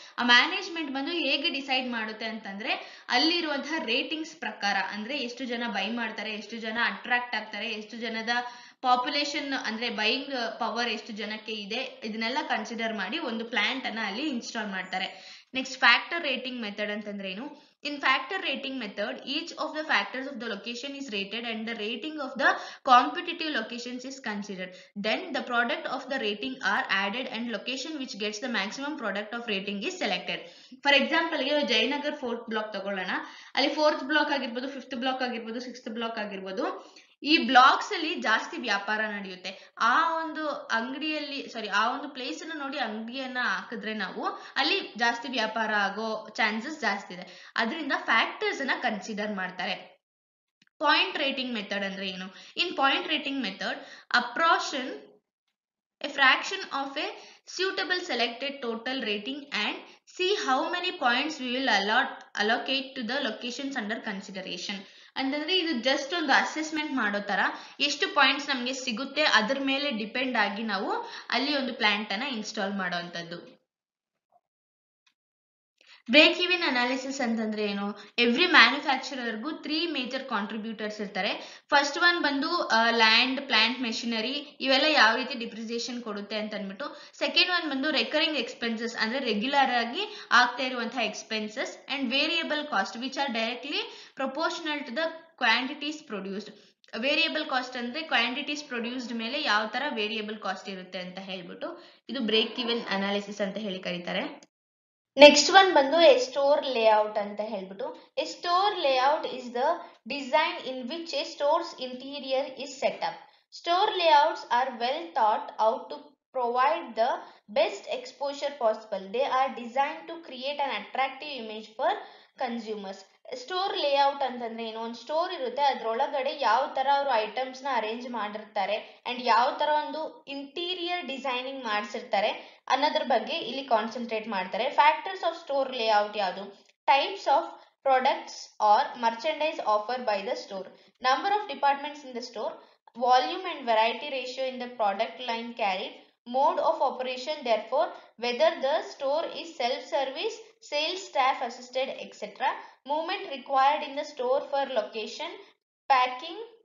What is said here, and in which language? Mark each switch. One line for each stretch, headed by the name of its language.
Kannada: ಆ ಮ್ಯಾನೇಜ್ಮೆಂಟ್ ಬಂದು ಹೇಗೆ ಡಿಸೈಡ್ ಮಾಡುತ್ತೆ ಅಂತಂದ್ರೆ ಅಲ್ಲಿರುವಂತಹ ರೇಟಿಂಗ್ಸ್ ಪ್ರಕಾರ, ಅಂದ್ರೆ ಎಷ್ಟು ಜನ ಬೈ ಮಾಡ್ತಾರೆ, ಎಷ್ಟು ಜನ ಅಟ್ರಾಕ್ಟ್ ಆಗ್ತಾರೆ, ಎಷ್ಟು ಜನದ ಪಾಪ್ಯುಲೇಷನ್ ಅಂದ್ರೆ ಬೈಯಿಂಗ್ ಪವರ್ ಎಷ್ಟು ಜನಕ್ಕೆ ಇದೆ, ಇದನ್ನೆಲ್ಲ ಕನ್ಸಿಡರ್ ಮಾಡಿ ಒಂದು ಪ್ಲಾಂಟ್ ಅನ್ನ ಅಲ್ಲಿ ಇನ್ಸ್ಟಾಲ್ ಮಾಡ್ತಾರೆ. ನೆಕ್ಸ್ಟ್ ಫ್ಯಾಕ್ಟರ್ ರೇಟಿಂಗ್ ಮೆಥಡ್ ಅಂತಂದ್ರೆ ಏನು?
English: In factor rating method, each of the factors of the location is rated and the rating of the competitive locations is considered. Then the product of the rating are added and location which gets the maximum product of rating is selected. For example,
Kannada: Jayanagar 4th block ತಗೊಳ್ಳೋಣ. ಅಲ್ಲಿ 4th block ಆಗಿರ್ಬೋದು, 5th block ಆಗಿರ್ಬೋದು, 6th block ಆಗಿರ್ಬೋದು, ಈ blocks ಅಲ್ಲಿ ಜಾಸ್ತಿ ವ್ಯಾಪಾರ ನಡೆಯುತ್ತೆ. ಆ ಒಂದು ಅಂಗಡಿಯಲ್ಲಿ ಆ ಒಂದು ಪ್ಲೇಸ್ ಅನ್ನು ನೋಡಿ ಅಂಗಡಿಯನ್ನ ಹಾಕಿದ್ರೆ ನಾವು ಅಲ್ಲಿ ಜಾಸ್ತಿ ವ್ಯಾಪಾರ ಆಗೋ ಚಾನ್ಸಸ್ ಜಾಸ್ತಿ ಇದೆ. ಅದರಿಂದ ಫ್ಯಾಕ್ಟರ್ಸ್ ಅನ್ನ ಕನ್ಸಿಡರ್ ಮಾಡ್ತಾರೆ. ಪಾಯಿಂಟ್ ರೇಟಿಂಗ್ ಮೆಥಡ್ ಅಂದ್ರೆ ಏನು?
English: In point rating method, apportion a fraction of a suitable selected total rating and see how many points we will allocate to the locations under consideration.
Kannada: ಅಂತಂದ್ರೆ ಇದು ಜಸ್ಟ್ ಒಂದು ಅಸೆಸ್ಮೆಂಟ್ ಮಾಡೋ ತರ, ಎಷ್ಟು ಪಾಯಿಂಟ್ಸ್ ನಮ್ಗೆ ಸಿಗುತ್ತೆ ಅದ್ರ ಮೇಲೆ ಡಿಪೆಂಡ್ ಆಗಿ ನಾವು ಅಲ್ಲಿ ಒಂದು ಪ್ಲಾಂಟ್ ಅನ್ನ ಇನ್ಸ್ಟಾಲ್ ಮಾಡೋವಂಥದ್ದು. ಬ್ರೇಕ್ ಈವನ್ ಅನಾಲಿಸಿಸ್ ಅಂತಂದ್ರೆ ಏನು? ಎವ್ರಿ ಮ್ಯಾನುಫ್ಯಾಕ್ಚರರ್ಗೂ 3 ಮೇಜರ್ ಕಾಂಟ್ರಿಬ್ಯೂಟರ್ಸ್ ಇರ್ತಾರೆ. ಫಸ್ಟ್ ಒನ್ ಬಂದು ಲ್ಯಾಂಡ್, ಪ್ಲಾಂಟ್, ಮೆಷಿನರಿ, ಇವೆಲ್ಲ ಯಾವ ರೀತಿ ಡಿಪ್ರಿಸಿಯೇಷನ್ ಕೊಡುತ್ತೆ ಅಂತ ಅಂದ್ಬಿಟ್ಟು. ಸೆಕೆಂಡ್ ಒನ್ ಬಂದು ರೆಕರಿಂಗ್ ಎಕ್ಸ್ಪೆನ್ಸಸ್, ಅಂದ್ರೆ ರೆಗ್ಯುಲರ್ ಆಗಿ ಆಗ್ತಾ ಇರುವಂತಹ expenses.
English: And variable cost which are directly proportional to the quantities produced.
Kannada: Variable cost ಅಂದ್ರೆ ಕ್ವಾಂಟಿಟೀಸ್ ಪ್ರೊಡ್ಯೂಸ್ಡ್ ಮೇಲೆ ಯಾವ ತರ ವೇರಿಯಬಲ್ ಕಾಸ್ಟ್ ಇರುತ್ತೆ ಅಂತ ಹೇಳ್ಬಿಟ್ಟು ಇದು ಬ್ರೇಕ್ ಈವನ್ ಅನಾಲಿಸಿಸ್ ಅಂತ ಹೇಳಿ ಕರೀತಾರೆ. ನೆಕ್ಸ್ಟ್ ಒನ್ ಬಂದು ಎ ಸ್ಟೋರ್ ಲೇಔಟ್ ಅಂತ ಹೇಳ್ಬಿಟ್ಟು.
English: A store layout is the design in which a store's interior is set up. Store layouts are well thought out to provide the best exposure possible. They are designed to create an attractive image for consumers.
Kannada: Store layout ಅಂತಂದ್ರೆ ಏನು? ಒಂದು store ಇರುತ್ತೆ, ಅದ್ರೊಳಗಡೆ ಯಾವ ತರ ಅವರು items ನ arrange ಮಾಡಿರ್ತಾರೆ and ಯಾವ ತರ ಒಂದು ಇಂಟೀರಿಯರ್ ಡಿಸೈನಿಂಗ್ ಮಾಡಿಸಿರ್ತಾರೆ ಅನ್ನೋದ್ರ ಬಗ್ಗೆ ಇಲ್ಲಿ ಕಾನ್ಸಂಟ್ರೇಟ್ ಮಾಡ್ತಾರೆ.
English: factors of store layout
Kannada: ಯಾವುದು?
English: types of products or merchandise offer by the store, number of departments in the store, volume and variety ratio in the product line carried, mode of operation, therefore whether the store is self-service, sales staff assisted, etc., movement required in the store for location, packing,